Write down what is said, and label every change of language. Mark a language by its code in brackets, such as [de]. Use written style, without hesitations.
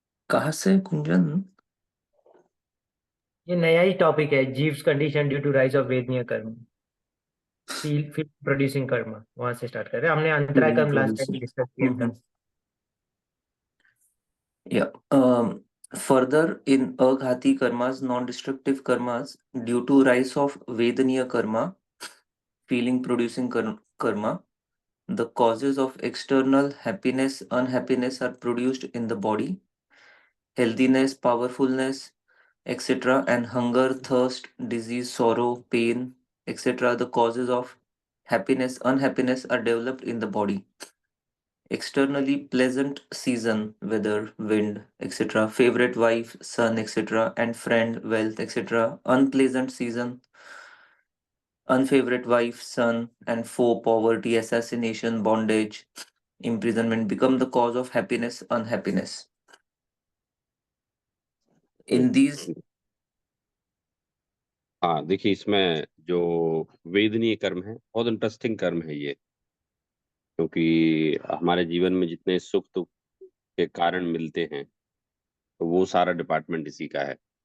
[hi] कहाँ से कुंजन? ये नया ही टॉपिक है, [en] जीव्स condition due to rise of [hi] वेदनीय कर्म, [en] feel producing [hi] कर्म। वहां से स्टार्ट कर रहे हैं। हमने अंतराय कर्म लास्ट टाइम डिस्कस किया था। [en] Yeah. Further, in Aghati karmas, non-destructive karmas, due to rise of Vedaniya karma, feeling producing karma, the causes of external happiness, unhappiness are produced in the body. Healthiness, powerfulness, etc., and hunger, thirst, disease, sorrow, pain, etc., the causes of happiness, unhappiness are developed in the body. Externally pleasant season, weather, wind, etc., favorite wife, son, etc., and friend, wealth, etc., unpleasant season, unfavorite wife, son, and foe, poverty, assassination, bondage, imprisonment become the cause of happiness, unhappiness. In these, [hi] हाँ, देखिए इसमें जो वेदनीय कर्म है बहुत interesting कर्म है ये, क्योंकि हमारे जीवन में जितने सुख दुख के कारण मिलते हैं तो वो सारा डिपार्टमेंट इसी का है।